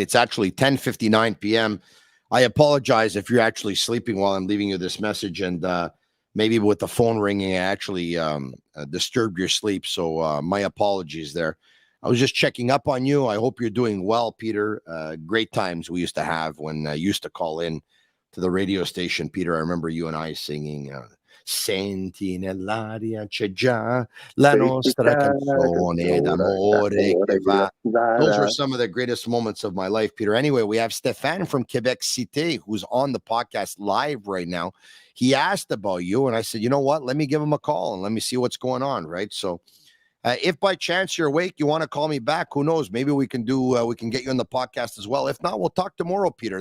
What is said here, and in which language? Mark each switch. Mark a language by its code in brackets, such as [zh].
[en] It's actually 10:59 p.m. I apologize if you're actually sleeping while I'm leaving you this message, and maybe with the phone ringing, I actually disturbed your sleep. So my apologies there. I was just checking up on you. I hope you're doing well, Peter. Great times we used to have when I used to call in to the radio station, Peter. I remember you and I singing [it] Senti nell'aria c'è già la nostra canzone d'amore che va. [en] Those were some of the greatest moments of my life, Peter. Anyway, we have Stéphane from Quebec Cité who's on the podcast live right now. He asked about you, and I said, you know what? Let me give him a call and let me see what's going on, right? So if by chance you're awake, you want to call me back, who knows? Maybe we can get you on the podcast as well. If not, we'll talk tomorrow, Peter.